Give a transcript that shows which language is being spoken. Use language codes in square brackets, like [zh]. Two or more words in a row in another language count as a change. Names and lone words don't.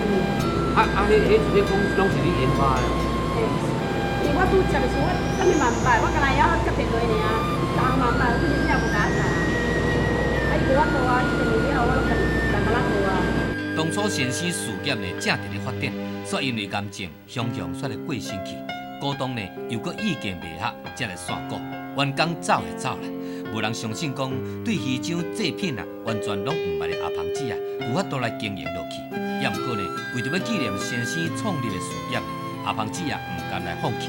[nan] 啊，迄一些公司拢是你研发的。因为我拄接的是我啥物嘛毋捌，我干那要接电话尔，啥嘛毋捌，我真正无甲我查。啊，伊叫我做啊，伊电话了后，我拢甲咱做啊。当初先生事业呢正伫咧发展，所以因为感情相向煞来过生去，股东呢又搁意见袂合，才来散股。员工走就走啦，无人相信讲对鱼酱制品啊完全拢毋捌的阿芳姐啊，有法度来经营落去。也毋过呢，为着要纪念先生创立的事业，阿芳姐啊毋甘来放弃。